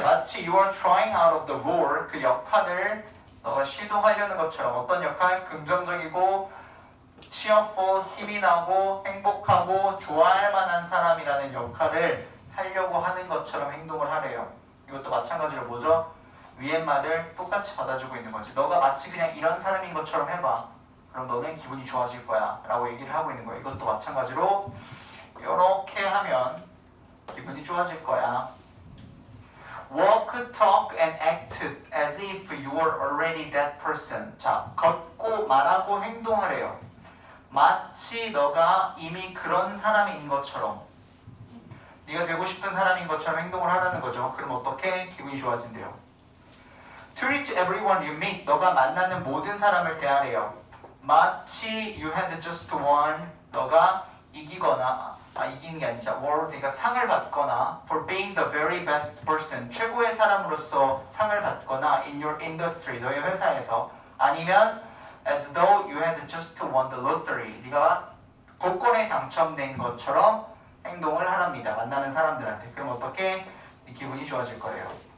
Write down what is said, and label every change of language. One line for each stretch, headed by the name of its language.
Korean: 마치
English: you are trying out of the role.
Korean: 그 역할을 너가 시도하려는 것처럼. 어떤 역할? 긍정적이고 cheerful, 힘이 나고 행복하고 좋아할 만한 사람이라는 역할을 하려고 하는 것처럼 행동을 하래요. 이것도 마찬가지로 뭐죠? 위의 말을 똑같이 받아주고 있는 거지. 너가 마치 그냥 이런 사람인 것처럼 해봐. 그럼 너는 기분이 좋아질 거야 라고 얘기를 하고 있는 거야. 이것도 마찬가지로 이렇게 하면 기분이 좋아질 거야.
English: Walk, talk, and act as if you were already that person.
Korean: 자, 걷고 말하고 행동하래요. 마치 너가 이미 그런 사람인 것처럼, 네가 되고 싶은 사람인 것처럼 행동을 하라는 거죠. 그럼 어떻게? 기분이 좋아진대요.
English: Treat everyone you meet.
Korean: 너가 만나는 모든 사람을 대하래요. 마치
English: you had just one.
Korean: 너가 이기거나 이기는 게 아니라 그러니까 상을 받거나
English: for being the very best person,
Korean: 최고의 사람으로서 상을 받거나
English: in your industry,
Korean: 너의 회사에서, 아니면
English: as though you had just won the lottery,
Korean: 네가 복권에 당첨된 것처럼 행동을 하랍니다. 만나는 사람들한테. 그럼 어떻게? 기분이 좋아질 거예요.